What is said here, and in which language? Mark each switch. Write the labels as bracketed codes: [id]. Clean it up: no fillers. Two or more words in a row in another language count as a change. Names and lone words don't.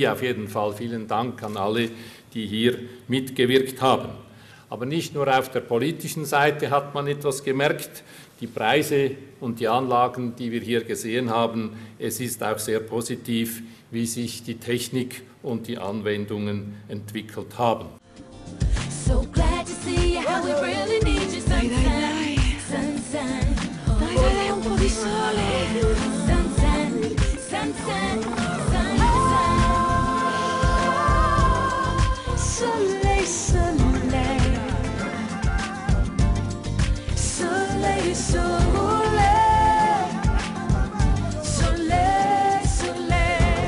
[de] Auf jeden Fall vielen Dank an alle, die hier mitgewirkt haben. Aber nicht nur auf der politischen Seite hat man etwas gemerkt. die Preise und die Anlagen, die wir hier gesehen haben. Es ist auch sehr positiv, wie sich die Technik und die Anwendungen entwickelt haben. [en] So glad to see how we really need you, sunshine, sunshine. [it] Dai, dai, un po' di sole. [en] Sunshine, sunshine, sunshine. [fr] Soleil, soleil. Soleil, soleil. Soleil, soleil.